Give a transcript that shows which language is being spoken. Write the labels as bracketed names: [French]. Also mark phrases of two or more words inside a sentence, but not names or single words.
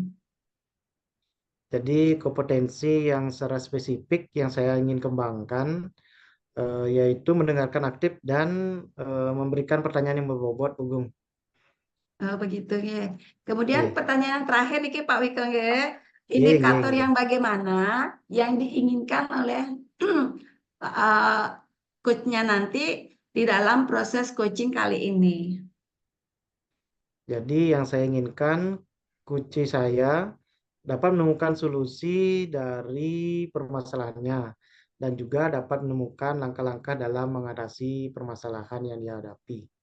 [Indonesian] Jadi kompetensi yang secara spesifik yang saya ingin kembangkan yaitu mendengarkan aktif dan memberikan pertanyaan yang berbobot, Bu Gung. Begitu ya. Kemudian Nggih. pertanyaan yang terakhir nih Pak Wike ya. [Javanese] Nggih, nggih, [Indonesian] Indikator nggih. yang bagaimana yang diinginkan oleh uh, coach-nya nanti di dalam proses coaching kali ini. Jadi yang saya inginkan kunci saya dapat menemukan solusi dari permasalahannya dan juga dapat menemukan langkah-langkah dalam mengatasi permasalahan yang dihadapi.